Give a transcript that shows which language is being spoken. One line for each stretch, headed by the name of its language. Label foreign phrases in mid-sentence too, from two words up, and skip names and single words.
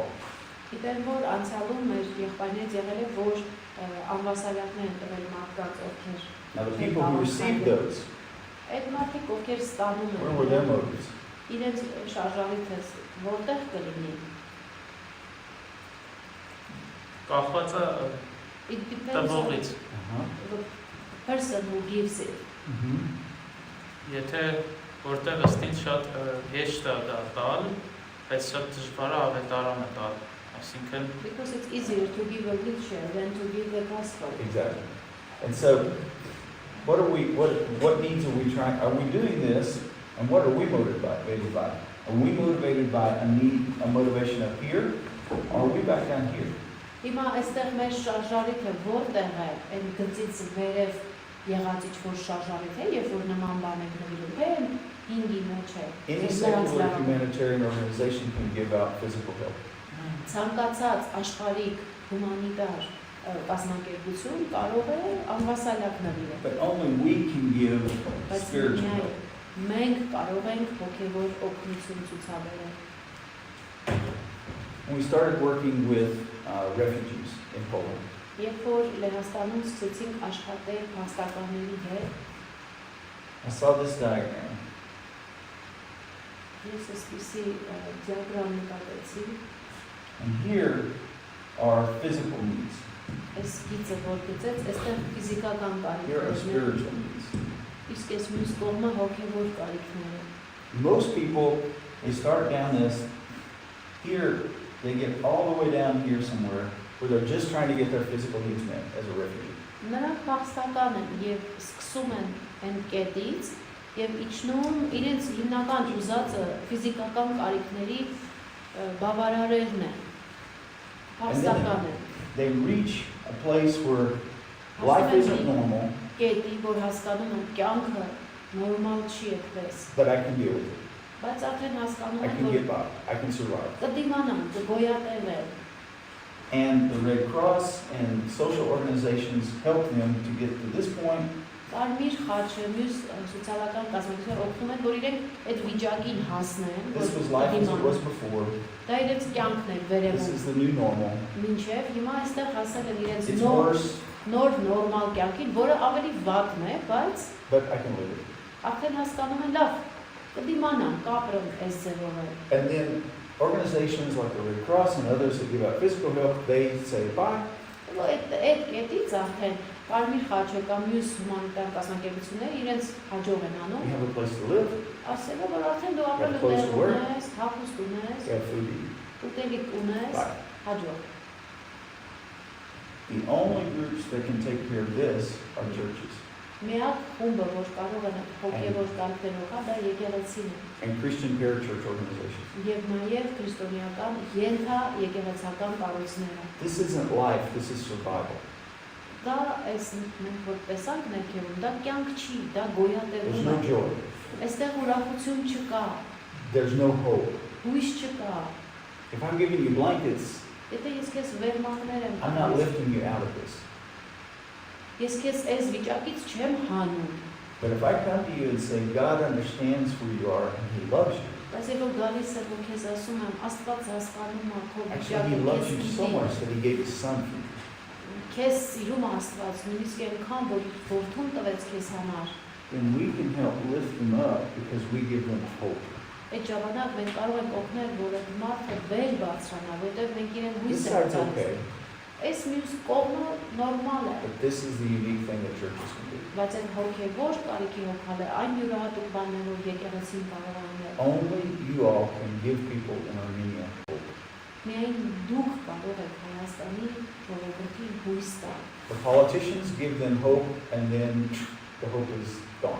Armenian: Գիտեմ, որ անցյալում մեր եղբայրներից եղել է, որ անվասալյակներ են տվել մարդկանց, ովքեր
English: Now the people who received those,
Armenian: այդ մարդիկ, ովքեր ստանում
English: where were their
Armenian: են,
English: motives?
Armenian: իրենց շարժարիքը որտեղ կլինի։ Կախված է
English: It depends on
Armenian: տվողից։
English: the person who gives it։
Armenian: Եթե որտեղ ըստին շատ հեշտ է դա տալ, բայց շատ դժվար է ավետարանը տալ։ Այսինքն
English: Because it's easier to give a wheelchair than to give the gospel. Exactly. And so, what needs are we trying? Are we doing this? And what are we motivated by? Are we motivated by a need, a motivation up here, or are we back down here?
Armenian: Հիմա այստեղ մեր շարժարիքը որտեղ է, այն գծից վերև եղած ինչ-որ շարժարիք է, երբ որ նման բան եք նվիրում, թե ինգի մեջ է։
English: Any secular humanitarian organization can give out physical help.
Armenian: Ցանկացած աշխարհիկ հումանիտար կազմակերպություն կարող է անվասալակ նվիրել։
English: But only we can give
Armenian: Բայց
English: spiritual
Armenian: միայն
English: help.
Armenian: մենք կարող ենք հոգևոր օգնություն ցուցաբերել։
English: When we started working with refugees in Poland,
Armenian: Երբ որ Լեհաստանում սկսեցինք աշխատել փաստականների հետ,
English: I saw this diagram.
Armenian: ես այսպիսի դիագրամ նկատեցի,
English: And here are physical needs.
Armenian: այս գիծը որ գծեց, այստեղ ֆիզիկական
English: Here are
Armenian: կարիքներն են,
English: spiritual needs.
Armenian: իսկ այս մյուս կողմը հոգևոր կարիքները։
English: Most people, they start down this Here, they get all the way down here somewhere where they're just trying to get their physical needs met as a refugee.
Armenian: Նրանք փախստական են եւ սկսում են այն կետից եւ իջնում իրենց հիմնական ուզածը ֆիզիկական կարիքների բավարարելն է։ Փախստական են։
English: They reach a place where life isn't normal,
Armenian: Կետի, որ հասկանում են կյանքը նորմալ չի այդպես։
English: but I can deal with it.
Armenian: Բայց արդեն հասկանում
English: I
Armenian: են,
English: can
Armenian: որ
English: get by. I can survive.
Armenian: կդիմանան, կգոյատևեն։
English: And the Red Cross and social organizations help them to get to this point.
Armenian: Կարմիր խաչը, մյուս սոցիալական կազմակերպությունները օգնում են, որ իրենք այդ վիճակին հասնեն,
English: This was life as it was before.
Armenian: դա իրենց կյանքն է
English: This
Armenian: վերևում։
English: is the new normal.
Armenian: Մինչև հիմա այստեղ հասել են իրենց
English: It's worse,
Armenian: նոր նորմալ կյանքին, որը ավելի վատն է, բայց
English: but I can live it.
Armenian: արդեն հասկանում են լավ, կդիմանան, կապրեն այս ձևով։
English: And then organizations like the Red Cross and others that give out physical help, they say bye.
Armenian: Այդ կետից արդեն Կարմիր խաչը կամ մյուս հումանիտար կազմակերպությունները իրենց հաջող են
English: We
Armenian: անում։
English: have a place to live.
Armenian: Ասել է, որ արդեն դու ապրելու
English: close to
Armenian: տեղ
English: work.
Armenian: ունես, հագուստ ունես,
English: We have food to eat.
Armenian: ուտելիք ունես,
English: Bye.
Armenian: հաջող։
English: The only groups that can take care of this are churches
Armenian: Միակ խումբը, որ կարող են հոգևոր կարիքներով հա, դա եկեղեցին է։
English: and Christian parachurch organizations.
Armenian: Եվ նաև քրիստոնեական ենթա եկեղեցական կառույցները։
English: This isn't life, this is survival.
Armenian: Դա այս մենք որ տեսանք ներքևում, դա կյանք չի, դա
English: There's
Armenian: գոյատևում
English: no
Armenian: է։
English: joy.
Armenian: Այստեղ ուրախություն չկա,
English: There's no hope.
Armenian: հույս չկա։
English: If I'm giving you blankets,
Armenian: Եթե ես քեզ վերմակներ եմ
English: I'm not
Armenian: տալիս,
English: lifting you out of this.
Armenian: ես քեզ այս վիճակից չեմ հանում,
English: But if I come to you and say, God understands who you are and He loves you,
Armenian: բայց երբ գալիս եմ ու քեզ ասում եմ, Աստված հասկանում է քո
English: actually He
Armenian: վիճակը,
English: loves
Armenian: քեզ
English: you so
Armenian: գիտի,
English: much that He gave His Son for you.
Armenian: քեզ սիրում է Աստված, նույնիսկ այնքան, որ իր որդուն տվեց քեզ համար։
English: Then we can help lift them up because we give them hope.
Armenian: Այդ ժամանակ մենք կարող ենք օգնել, որ այդ մարդը վեր բարձրանա, որտեղ մենք իրեն
English: This
Armenian: հույս ենք
English: side's
Armenian: տալիս։
English: okay,
Armenian: Այս մյուս կողմը նորմալ է,
English: but this is the unique thing that churches can do.
Armenian: բայց այդ հոգևոր կարիքի հոգալը այն յուրահատուկ բանն է, որ եկեղեցին կարող է անել։
English: Only you all can give people in Armenia hope.
Armenian: Միայն դուք կարող եք Հայաստանի ժողովրդին հույս տալ։
English: The politicians give them hope and then the hope is gone.